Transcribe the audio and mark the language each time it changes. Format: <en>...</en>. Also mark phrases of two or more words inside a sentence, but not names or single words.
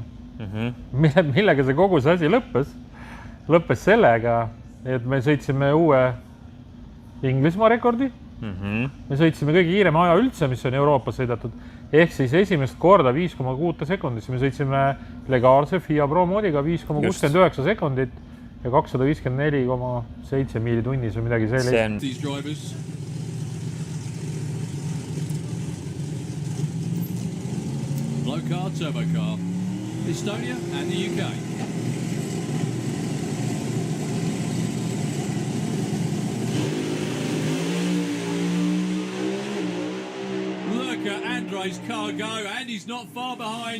<et>Millega see kogu see asi lõppes. Lõppes sellega, et me sõitsime uue Inglismaa rekordi. Me sõitsime kõige kiirema aja üldse, mis on Euroopas sõidatud. Ehk siis esimest korda 5,6 sekundit. Me sõitsime legaalse FIA Pro moodiga 5,69 sekundit ja 254,7 miili tunnis või midagi sellist.</et> <en>Low car, turbo car. Estonia and the UK. Look at Andre's car go, and he's not far behind.</en>